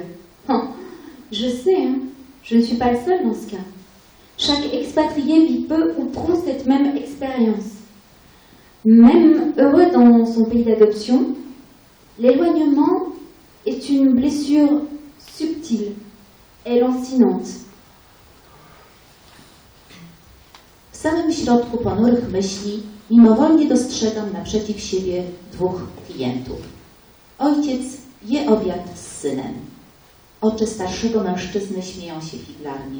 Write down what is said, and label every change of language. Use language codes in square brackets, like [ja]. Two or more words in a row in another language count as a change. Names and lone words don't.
[fr] Oh, je sais, hein, je ne suis pas le seul dans ce cas. Chaque expatrié vit peu ou prou cette même expérience. Même heureux dans son pays d'adoption, l'éloignement est une blessure subtile et lancinante. [pl] W samym środku ponurych myśli mimowolnie dostrzegam naprzeciw siebie 2 klientów. Ojciec je obiad z synem. Oczy starszego mężczyzny śmieją się figlarnie.